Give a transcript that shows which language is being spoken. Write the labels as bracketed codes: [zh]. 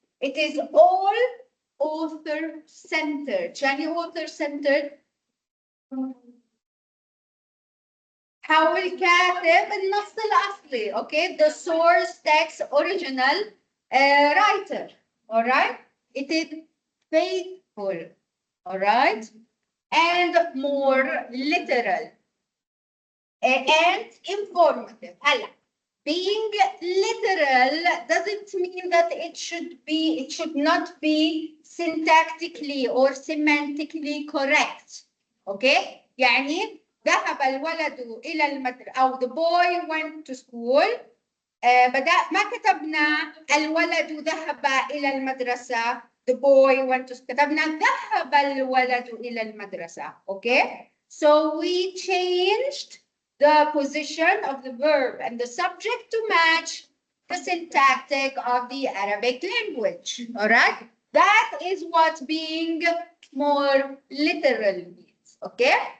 [en] It is all author-centered. [ar] يعني author-centered how الكاتب النص الأصلي, okay? [en] The source text original writer, all right? It is faithful, all right? And more literal and informative. هلا, being literal doesn't mean that it should not be syntactically or semantically correct, okay? [ar] يعني ذهب الولد إلى المدرسة أو the boy went to school. ما كتبنا الولد ذهب إلى المدرسة. [en] The boy went to school. [ar] كتبنا ذهب الولد إلى المدرسة. [en] Okay? So we changed the position of the verb and the subject to match the syntactic of the Arabic language. All right? That is what being more literal means. Okay?